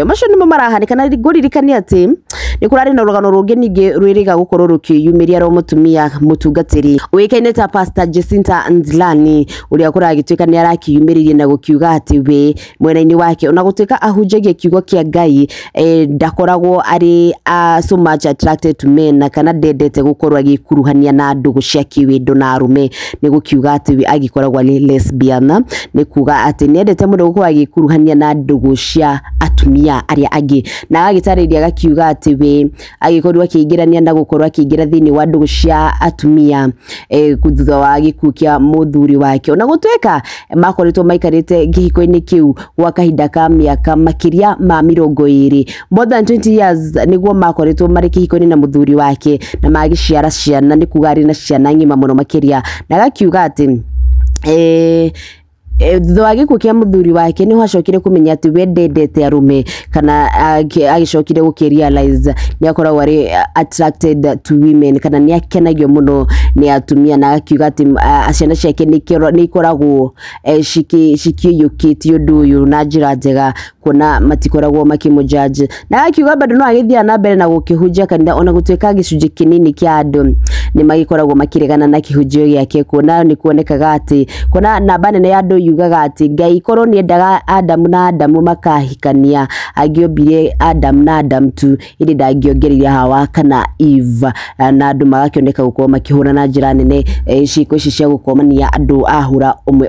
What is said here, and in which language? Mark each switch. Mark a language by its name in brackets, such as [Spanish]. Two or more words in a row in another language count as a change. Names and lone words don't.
[Kikuyu] Macio nĩmo marahanĩka na ngũririkania atĩ nĩ kũrarĩ na rũgano rũngĩ ningĩ rwĩrĩga gũkorwo rũkĩyumĩria ro mũtumia mũtungatĩri ũĩkaine ta Pastor Jacinta Nzilani ũrĩa kũragĩtuĩka nĩ arakĩyumĩrĩrie na gũkiuga atĩ we mwena-inĩ wake ona gũtuĩka ahunjagia kiugo kĩa Ngai ndakoragwo arĩ [English] so much attracted to men [Kikuyu] kana ndendete gũkorwo agĩkuruhania na ndũgũ cia kĩwendo na arũme, nĩ gũkiuga atĩ we agĩkoragwo arĩ lesbian, nĩ kuga atĩ nĩ endete mũno gũkorwo agĩkuruhania na ndũgũ cia atumia arĩa angĩ, na agĩtarĩria agakiuga atĩ we agĩkorwo akĩingĩrania na gũkorwo akĩingĩra thĩinĩ wa ndũgũ cia atumia thutha wa gĩkuũ kĩa mũthuri wake, ona gũtuĩka makoretwo maikarĩte kĩhiko-inĩ kĩu gwa kahinda ka mĩaka makĩria ma 20 [English] more than 20 years [Kikuyu] nĩguo makoretwo marĩ kĩhiko-inĩ na mũthuri wake na magĩciara ciana, nĩ kuga arĩ na ciana ng'ima mũno makĩria, na agakiuga atĩ thutha wa gĩkuũ kĩa mũthuri wake nĩ hacokire kũmenya atĩ we ndendete arũme kana agĩcokire gũkĩrealize nĩ akoragwo arĩ [English] attracted to women [Kikuyu] kana nĩ akenagio mũno nĩ atumia, na akiuga atĩ ciana ciake nĩ ikoragwo cikĩiyũkĩtie ũndũ ũyũ na njĩra njega kuona matikoragwo makĩmũjudge, na akiuga bado no agĩthiĩ na mbere na gũkĩhunjia kanitha ona gũtuĩka gĩcunjĩ kĩnini kĩa andũ nĩ magĩkoragwo makĩregana na kĩhunjio gĩake, kuona nĩ kuonekaga atĩ kuona namba nene ya andũ yugaga atĩ Ngai korwo nĩ endaga Adamu na Adamu makahikania angĩombire Adam na Adam tu ĩrĩ ndangĩongereire Hawa kana Eve, na andũ magakĩoneka gũkorwo makĩhũra na njĩra nene ciĩko ici cia gũkomania andũ ahũra ũmwe.